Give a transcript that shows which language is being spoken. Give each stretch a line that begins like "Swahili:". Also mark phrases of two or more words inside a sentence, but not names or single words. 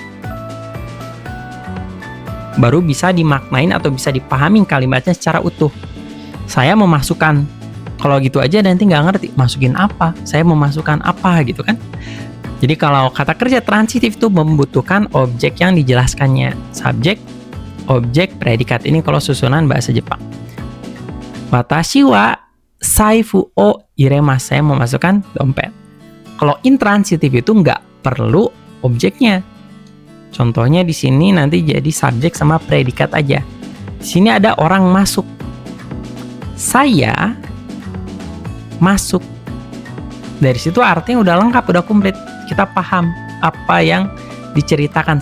Indonesian: Baru bisa dimaknain atau bisa dipahami kalimatnya secara utuh. Saya memasukkan. Kalau gitu aja nanti nggak ngerti masukin apa. Saya memasukkan apa gitu kan. Jadi kalau kata kerja transitif itu membutuhkan objek yang dijelaskannya. Subjek, objek, predikat. Ini kalau susunan bahasa Jepang.
Japanese: Watashi wa saifu o iremasu.
Indonesian: Saya memasukkan dompet. Kalau intransitif itu nggak perlu objeknya. Contohnya di sini nanti jadi subjek sama predikat aja. Di sini ada orang masuk. Saya masuk. Dari situ artinya udah lengkap, udah komplit. Kita paham apa yang diceritakan.